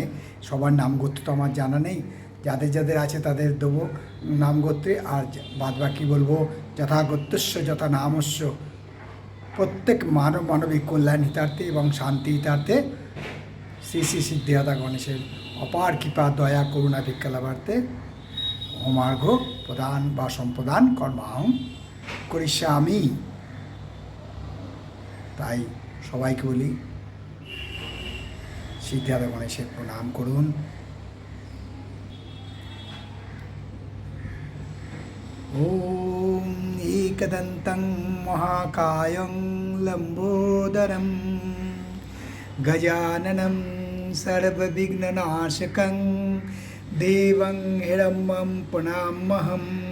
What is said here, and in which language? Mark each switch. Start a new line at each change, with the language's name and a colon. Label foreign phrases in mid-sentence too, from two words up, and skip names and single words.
Bangla: সবার নাম গোত্র তো আমার জানা নেই, যাদের যাদের আছে তাদের দেবো নাম গোত্রে, আর বাদবাকি বলবো
Sanskrit: যথাগত্যস্য যথা নামস্য
Bangla: প্রত্যেক মানবিক কল্যাণ হিতার্থে এবং শান্তি হিতার্থে শ্রী শ্রী সিদ্ধিদাতা গণেশের অপার কৃপা দয়া করুণা ভিক্ষা লাভার্থে হোমার্ঘ্য প্রদান বা সম্প্রদান
Sanskrit: কর্মাহং করিষ্যামি।
Bangla: তাই সবাইকে বলি সিদ্ধিদাতা গণেশের প্রণাম করুন।
Sanskrit: ओम एकदन्तं महाकायं लंबोदरं गजाननं सर्वविघ्ननाशकं देवं हिरण्मयं प्रणमाम्यहम्।